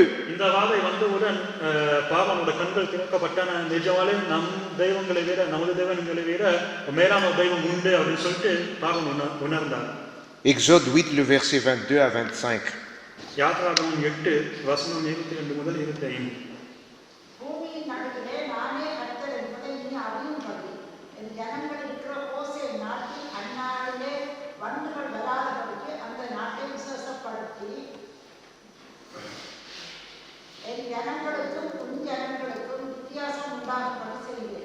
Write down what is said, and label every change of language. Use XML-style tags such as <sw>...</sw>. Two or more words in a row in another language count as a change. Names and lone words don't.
<ta>இந்த வாதை வந்தவுடன் பார்வோனோட கண்கள் திறக்கப்பட்டன. நிஜமாலே நம் தெய்வங்களை விட, நமது தெய்வங்களை விட மேலான தெய்வம் உண்டு அப்படின்னு சொல்லிட்டு பார்வோன் உணர்ந்தார்.</ta> <fr>Exode 8, le verset 22 à 25.</fr> <ta>யாத்ராகமம் 8 வசனம் 22 முதல் 25. பூமியின் நடுவிலே நானே கர்த்தர் என்பதை நீ அறியும்படி என் ஜனங்கள் இருக்கிற ஓசே நாட்டில் அந்நாளிலே வண்டுகள் வராதபடிக்கு அந்த நாட்டை விசேஷப்படுத்தி என் ஜனங்களுக்கும் உன் ஜனங்களுக்கும் வித்தியாசம் உண்டாகும்படி செய்வேன்.</ta>